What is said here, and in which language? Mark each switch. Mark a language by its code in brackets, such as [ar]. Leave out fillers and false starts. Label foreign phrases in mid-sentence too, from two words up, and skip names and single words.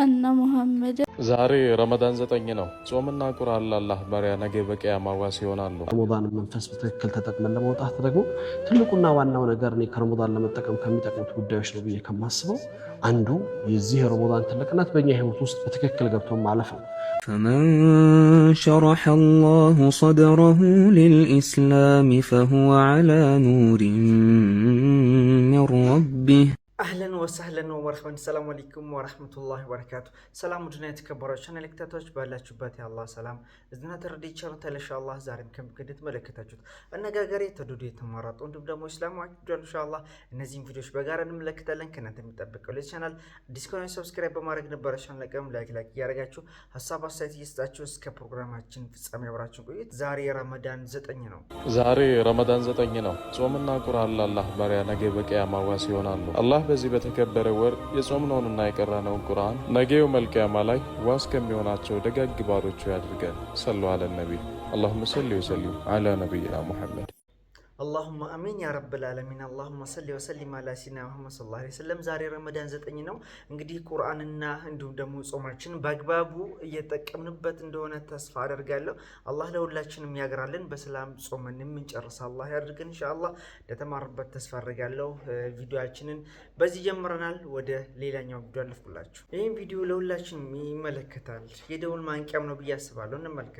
[am] ዛሬ ረመዳን 9 ነው። ጾምና ቁርአን ለአላህ ባሪያ ነገ በቂያማ ዋስ ይሆናሉ። ረመዳን መንፈስ በትክክል ተጠቅመን ለመውጣት ደግሞ ትልቁና ዋናው ነገር እኔ ከረመዳን ለመጠቀም ከሚጠቅሙት ጉዳዮች ነው ብዬ ከማስበው አንዱ የዚህ ረመዳን ትልቅነት በእኛ ህይወት ውስጥ በትክክል ገብቶ ማለፍ ነው። [ar] فمن شرح الله صدره للإسلام فهو على نور من ربه. أهلا وسهلا ومرحبا። السلام عليكم ورحمة الله وبركاته። [am] ሰላም ውድና የተከበራችሁ ቻናል ተከታታዮች ባላችሁበት የአላህ ሰላም እዝና ተረዲቻ ኢንሻአላህ ዛሬም ከምትከታተሉት መለከታችሁት አነጋገር የተወደዱ የተማራጡ እንዲሁም ደግሞ እስላማዊ ቪዲዮ ኢንሻአላህ እነዚህን ቪዲዮዎች በጋራ እንመለከታለን። ከእናንተ የሚጠበቀው ለዚህ ቻናል አዲስ ከሆነ ሰብስክራይብ በማድረግ ነበር ቻናሉን ላይክ እያደረጋችሁ ሐሳብ አስተያየት እየሰጣችሁ እስከ ፕሮግራማችን ፍጻሜ አብራችሁን ቆዩት። ዛሬ ረመዳን 9 ነው። ዛሬ ረመዳን 9 ነው። ጾምና ቁርአን ለአላህ ባሪያ ነገ በቂያማ ዋስ ይሆናሉ። አላህ በዚህ በተከበረ ወር የጾምነውንና የቀራነውን ቁርአን ነገው መልቂያማ ላይ ዋስ ከሚሆናቸው ደጋግ ባሮቹ ያድርገን። [ar] صلى الله على نبي اللهم صل وسلم على نبينا محمد اللهم امين يا رب العالمين اللهم صل وسلم على سيدنا محمد صلى الله عليه وسلم። [am] ዛሬ ረመዳን 9 ነው። እንግዲህ ቁርአንና እንዲሁም ደግሞ ጾማችን በአግባቡ እየተጠቀምንበት እንደሆነ ተስፋ አደርጋለሁ። አላህ ለሁላችንም ያግራልን፣ በሰላም ጾመን የምንጨርስ አላህ ያድርገን ኢንሻአላህ። ለተማርበት ተስፋ አደርጋለሁ። ቪዲዮአችንን በዚህ ጀምረናል። ወደ ሌላኛው ቪዲዮ አልፈኩላችሁ። ይሄን ቪዲዮ ለሁላችንም ይመለከታል፣ የደውል ማንቂያም ነው ብዬ አስባለሁ። እንመልከት።